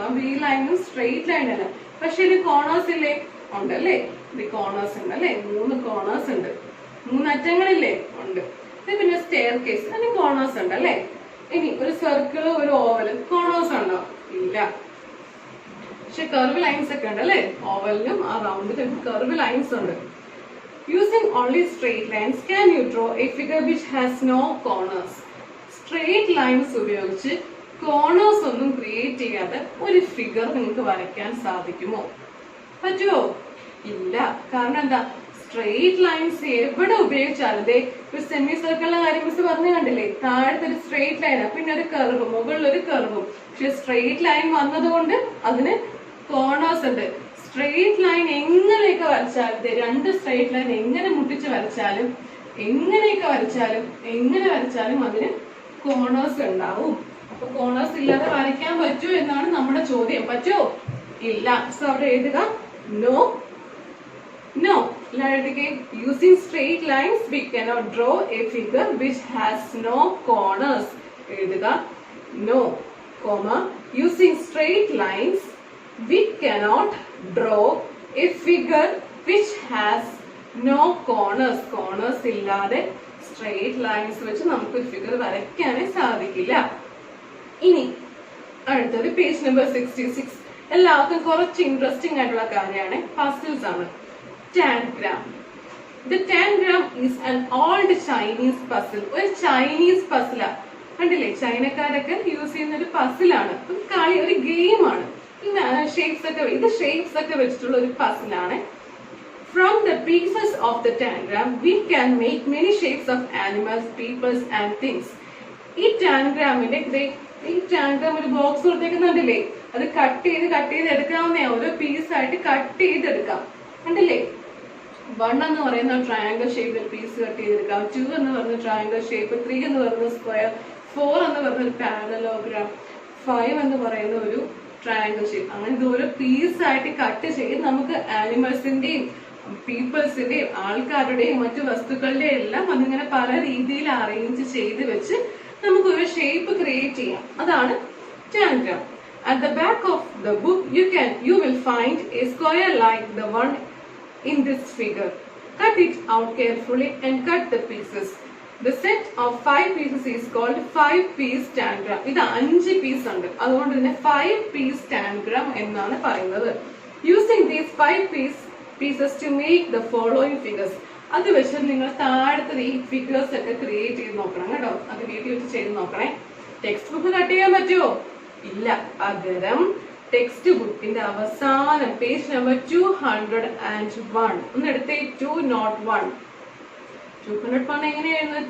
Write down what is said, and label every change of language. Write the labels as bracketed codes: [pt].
[ml] ആ വി ലൈനും straight line അല്ല, പക്ഷെ ഇത് കോണേഴ്സ് ഇല്ലേ, ഉണ്ടല്ലേ, ഇത് കോണേഴ്സ് ഉണ്ട് അല്ലെ, 3 കോണേഴ്സ് ഉണ്ട്, 3 അറ്റങ്ങളില്ലേ ഉണ്ട്. പിന്നെ സ്റ്റെയർ കേസ്, അതിന് കോണേഴ്സ് ഉണ്ട് അല്ലെ. ഇനി ഒരു സർക്കിള്, ഒരു ഓവല്, കോണേഴ്സ് ഉണ്ടോ? ഇല്ല. പക്ഷെ കർവ് ലൈൻസ് ഒക്കെ ഉണ്ട് അല്ലെ, ഓവലിനും ആ റൗണ്ടിലും കർവ് ലൈൻസ് ഉണ്ട്. [en] Using only straight lines, can you draw a figure which has no corners? [ml] Straight lines ഉപയോഗിച്ച് കോർണേഴ്സ് ഒന്നും ക്രിയേറ്റ് ചെയ്യാതെ ഒരു ഫിഗർ നിങ്ങൾക്ക് വരയ്ക്കാൻ സാധിക്കുമോ? പറ്റുമോ? ഇല്ല. കാരണം എന്താ, സ്ട്രെയിറ്റ് ലൈൻസ് എവിടെ ഉപയോഗിച്ചാലും, ഒരു സെമി സർക്കിളിന്റെ കാര്യം മിസ് പറഞ്ഞു കണ്ടില്ലേ, താഴത്തെ ഒരു സ്ട്രെയിറ്റ് ലൈനാണ്, പിന്നെ ഒരു കർവ്, മുകളിൽ ഒരു കർവും. പക്ഷെ സ്ട്രെയിറ്റ് ലൈൻ വന്നതുകൊണ്ട് അതിന് കോർണേഴ്സ് ഉണ്ട്. സ്ട്രെയിറ്റ് ലൈൻ എങ്ങനെയൊക്കെ വരച്ചാലും, രണ്ട് സ്ട്രെയിറ്റ് ലൈൻ എങ്ങനെ മുട്ടിച്ച് വരച്ചാലും, എങ്ങനെയൊക്കെ വരച്ചാലും, എങ്ങനെ വരച്ചാലും അതിന് കോർണേഴ്സ് ഉണ്ടാവും. അപ്പൊ കോർണേഴ്സ് ഇല്ലാതെ വരയ്ക്കാൻ പറ്റുമോ എന്നാണ് നമ്മുടെ ചോദ്യം. പറ്റുമോ? ഇല്ല. സോ അവിടെ എഴുതുക no. No. [en] Using straight lines we cannot draw a figure which has no corners. [ml] എഴുതുക [en] no, using straight lines we cannot draw a figure which has no corners. [ml] Corners ഇല്ലാതെ straight lines വെച്ച് നമുക്ക് ഒരു figure വരയ്ക്കാനേ സാധിക്കില്ല. ഇനി അടുത്തത് page number 66. എല്ലാവർക്കും കുറച്ച് ഇൻട്രസ്റ്റിംഗ് ആയിട്ടുള്ള കാര്യമാണ്, പസിൽസ് ആണ്. [en] Tangram. The tangram is an old Chinese puzzle. [ml] ഒരു ചൈനീസ് പസിലാ, കണ്ടില്ലേ, ചൈനക്കാരൊക്കെ യൂസ് ചെയ്യുന്ന ഒരു പസിലാണ്, ഒരു ഗെയിമാണ്. ഇത് ഷേപ്സ് ഒക്കെ വെച്ചിട്ടുള്ള ഒരു പസിലാണ്. [en] From the pieces of the tangram we can make many shapes of animals, peoples and things. [ml] ഈ ടാൻഗ്രാമിന്റെ ഒരു ബോക്സ് കൊടുത്തേക്കുന്നുണ്ടല്ലേ, അത് കട്ട് ചെയ്ത് എടുക്കാവുന്ന ഓരോ പീസായിട്ട് കട്ട് ചെയ്തെടുക്കാം. കണ്ടില്ലേ, 1 എന്ന് പറയുന്ന ട്രയാങ്കിൾ ഷേപ്പിൽ പീസ് കട്ട് ചെയ്തെടുക്കാം, 2 എന്ന് പറയുന്ന ട്രയാങ്കിൾ ഷേപ്പ്, 3 എന്ന് പറയുന്ന സ്ക്വയർ, 4 എന്ന് പറയുന്ന ഒരു പാരലോഗ്രാം, 5 എന്ന് പറയുന്ന ഒരു ട്രയാങ്കിൾ ഷേപ്പ്. അങ്ങനെ ഇത് ഓരോ പീസായിട്ട് കട്ട് ചെയ്ത് നമുക്ക് ആനിമൽസിന്റെയും പീപ്പിൾസിന്റെയും ആൾക്കാരുടെയും മറ്റു വസ്തുക്കളുടെയും എല്ലാം അതിങ്ങനെ പല രീതിയിൽ അറേഞ്ച് ചെയ്ത് വെച്ച് നമുക്ക് ഒരു ഷേപ്പ് ക്രിയേറ്റ് ചെയ്യാം. അതാണ് tangram. [en] At the back of the book you will find a square like the one in this figure. Cut it out carefully and cut the pieces. The set of 5 pieces is called 5-piece tangram. [ml] ഇത് 5 piece ഉണ്ട്, അതുകൊണ്ട് തന്നെ 5-piece tangram എന്നാണ് പറയുന്നത്. [en] Using these 5 pieces to make the following figures. [ml] അത് വെച്ച് നിങ്ങൾ താഴത്തെ ഈ ഫിഗേഴ്സ് ഒക്കെ ക്രിയേറ്റ് ചെയ്ത് നോക്കണം കേട്ടോ. അത് വീട്ടിൽ വെച്ച് ചെയ്ത് നോക്കണേ. ടെക്സ്റ്റ് ബുക്ക് കട്ട് ചെയ്യാൻ പറ്റുമോ? ഇല്ല. പകരം ടെക്സ്റ്റ് ബുക്കിന്റെ അവസാനം പേജ് നമ്പർ 201 ഒന്ന് എടുത്തേ. 201 എങ്ങനെയായിരുന്നു?